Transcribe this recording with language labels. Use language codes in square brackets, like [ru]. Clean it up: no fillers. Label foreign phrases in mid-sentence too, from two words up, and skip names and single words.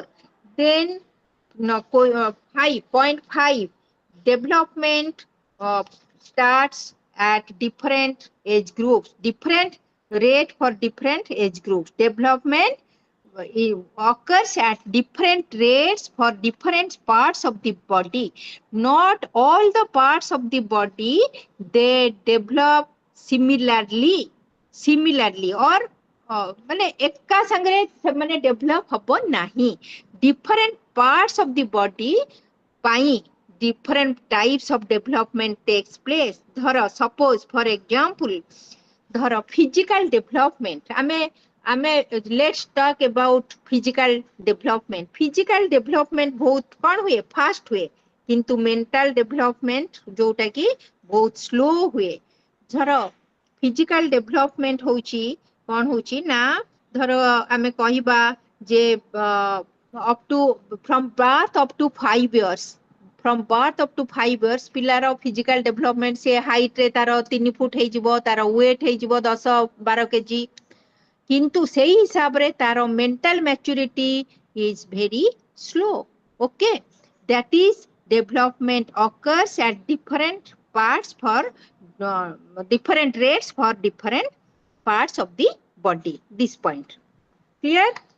[en] Then no, 5.5 development starts at different age groups, different rate for different age groups. Development occurs at different rates for different parts of the body. Not all the parts of the body they develop similarly or [or] ମାନେ ଏକା ସଙ୍ଗରେ ସେ ମାନେ ଡେଭଲପ ହେବେ ନାହିଁ. [en] Different parts of the body पाई different types of development takes place. धरो suppose for example धरो physical development आमे let's talk about physical development. Physical development [or] ବହୁତ କଣ ହୁଏ fast ହୁଏ କିନ୍ତୁ [en] mental development [or] ଯେଉଁଟା କି ବହୁତ slow ହୁଏ. धरो [en] physical development [or] ହେଉଛି କଣ ହେଉଛି ନା ଧର ଆମେ କହିବା ଯେ [en] up to from birth up to 5 years, from birth up to 5 years [or] पिलार [en] physical development [or] ସେ height ରେ ତାର 3 ଫୁଟ ହୋଇ ଯିବ ତାର weight ହୋଇ ଯିବ 10-12 kg କିନ୍ତୁ ସେହି ହିସାବ ରେ ତାର [en] mental maturity is very slow. Okay, that is development occurs at different parts for different rates for different parts of the body. This point clear?